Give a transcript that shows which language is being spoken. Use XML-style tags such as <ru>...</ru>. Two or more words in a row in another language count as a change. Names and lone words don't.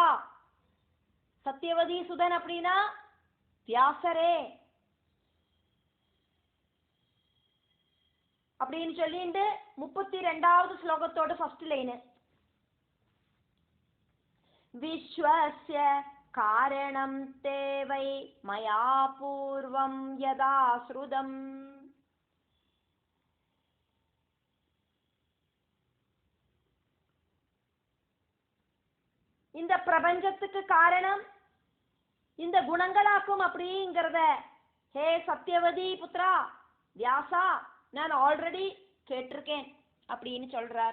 <ta>சத்யவதி சுதன் அப்படின்னா வியாசரே அப்படின்னு சொல்லிட்டு 32வது ஸ்லோகத்தோட</ta> <en>first line</en> <sa>विश्वस्य कारणं ते वै मया पूर्वं यदा श्रुतम्.</sa> <ta>இந்த பிரபஞ்சத்துக்கு காரணம் இந்த குணங்களாக்கும் அப்படிங்கிறத ஹே சத்யவதி புத்ரா வியாசா நான் ஆல்ரெடி கேட்டிருக்கேன் அப்படின்னு சொல்றார்.</ta>